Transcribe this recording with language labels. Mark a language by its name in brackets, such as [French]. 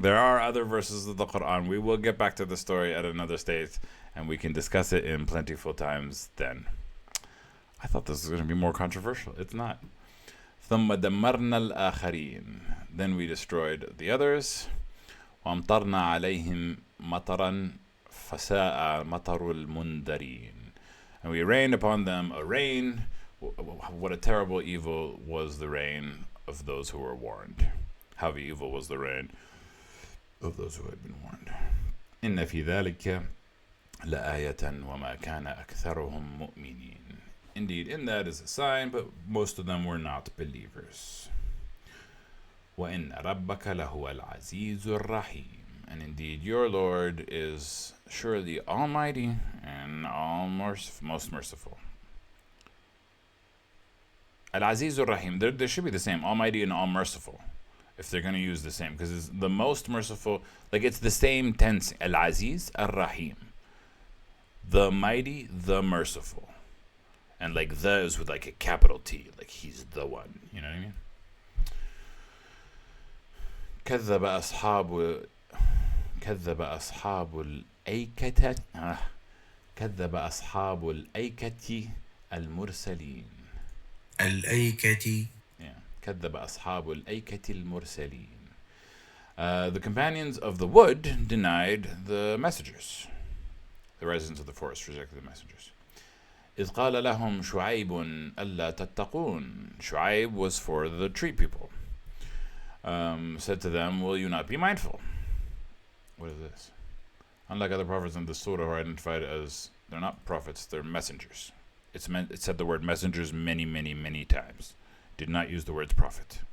[English] There are other verses of the Quran. We will get back to the story at another stage, and we can discuss it in plentiful times then. I thought this was going to be more controversial. It's not. [Arabic] ثم دمرنا الآخرين. [English] Then we destroyed the others. [Arabic] وأمطرنا عليهم مطرا فساء مطر المنذرين. [English] And we rained upon them a rain. What a terrible evil was the rain of those who were warned. How evil was the rain of those who had been warned. [Arabic] إن في ذلك لآية وما كان أكثرهم مؤمنين. [English] Indeed, in that is a sign, but most of them were not believers. [Arabic] وَإِنَّ رَبَّكَ لَهُوَ الْعَزِيزُ الرَّحِيمُ. [English] And indeed, your Lord is surely almighty and most merciful. Al-Aziz Rahim, there should be the same, almighty and all merciful, if they're going to use the same, because it's the most merciful, like it's the same tense, Al-Aziz Ar-Rahim, the mighty, the merciful, and like the is with like a capital T, like he's the one, you know what I mean? [Arabic] كذب أصحاب الأيكة المرسلين. الأيكة. [English] Yeah. [Arabic] كذب أصحاب الأيكة المرسلين. [English] The companions of the wood denied the messengers. The residents of the forest rejected the messengers. [Arabic] إذ قال لهم شعيب ألا تتقون. [English] Shu'aib was for the tree people. Said to them, will you not be mindful? What is this? Unlike other prophets in the surah who are identified as, they're not prophets, they're messengers. It said the word messengers many, many, many times. Did not use the words prophet.